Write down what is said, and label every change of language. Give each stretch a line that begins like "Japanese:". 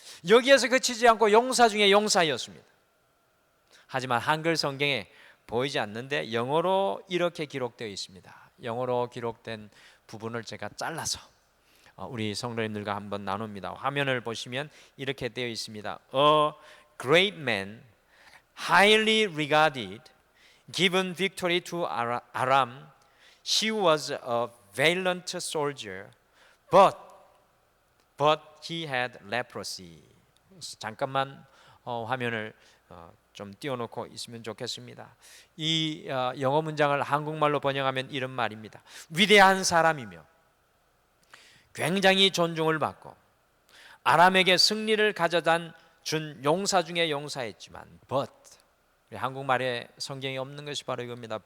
Korean: 여기에서 그치지 않고 용사 중에 용사였습니다. 하지만 한글 성경에 보이지 않는데 영어로 이렇게 기록되어 있습니다. 영어로 기록된 부분을 제가 잘라서 우리 성도님들과 한번 나눕니다. 화면을 보시면 이렇게 되어 있습니다.
English: A great man, highly regarded, given victory to Aram. She was a valiant soldier, but he had leprosy.
Korean: 잠깐만 화면을 좀 띄워놓고 있으면 좋겠습니다. 이 영어 문장을 한국말로 번역하면 이런 말입니다. 위대한 사람이며 굉장히 존중을 받고 아람에게 승리를 가져다 준 용사 중에 용사였지만 but, 한국말에 성경에 없는 것이 바로 이겁니다.